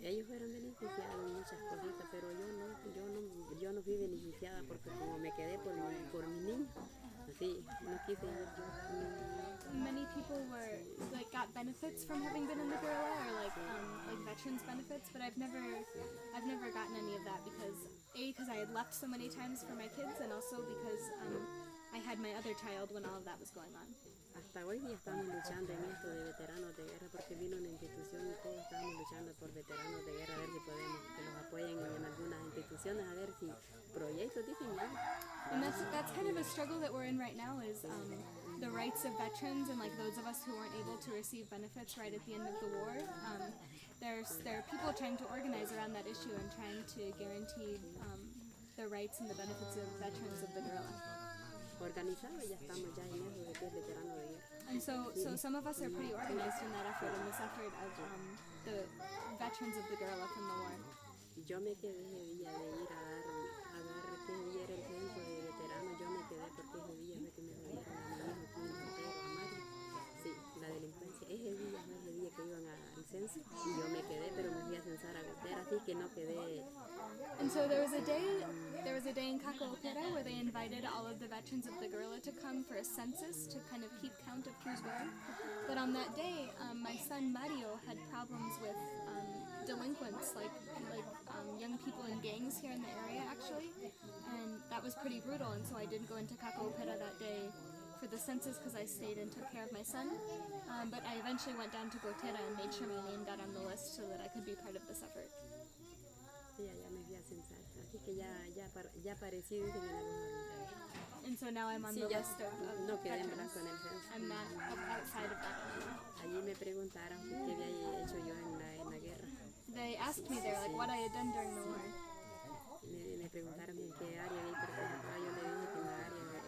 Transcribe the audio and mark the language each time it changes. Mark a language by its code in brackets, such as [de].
[es] Ellos fueron beneficiados en muchas cositas, pero yo no fui beneficiada porque como me quedé por mi niño. Sí, no quise ir yo. [en] Many people got benefits from having been in the guerrilla, or like veterans benefits, but I've never gotten any of that because I had left so many times for my kids, and also because I had my other child when all of that was going on. [es] Hasta hoy día estamos luchando en esto de veteranos de guerra porque vino una institución y todos estamos luchando por veteranos de guerra, a ver si podemos que los apoyen en algunas instituciones, a ver si proyectos dicen ya. [en] And that's kind of a struggle that we're in right now is the rights of veterans and like those of us who weren't able to receive benefits right at the end of the war. There are people trying to organize around that issue and trying to guarantee the rights and the benefits of veterans of the guerrilla. [es] Organizado, ya estamos ya en eso de que es veterano de guerra. [en] And so some of us are pretty organized in that effort, in this effort of the veterans of the guerrilla from the war. [es] Yo me quedé ese día de ir a dar que día era el censo de veteranos, yo me quedé porque ese día fue que me jodieron a mi hijo, que Montero, a Mario. Sí, la delincuencia. Ese día fue ese día que iban al censo y yo me quedé, pero me fui a censar a Gotera, así que no quedé. [en] And so there was a day in Cacoopera where they invited all of the veterans of the guerrilla to come for a census to kind of keep count of who's where. But on that day, my son Mario had problems with delinquents, like young people in gangs here in the area actually, and that was pretty brutal. And so I didn't go into Cacoopera that day for the census because I stayed and took care of my son. But I eventually went down to Gotera and made sure my name got on the list so that I could be part of this effort. [es] Sí, allá me fui a censar, así que ya aparecí, dicen en algunos. [en] And so now I'm on the list of [es] no quedé en [en] veterans. [es] blanco en el censo. [en] I'm not outside of that anymore. [es] Allí me preguntaron qué había hecho yo en la guerra. [en] They asked me there, like, what I had done during the war. [es] Me preguntaron en qué área había participado. Yo le dije que en la área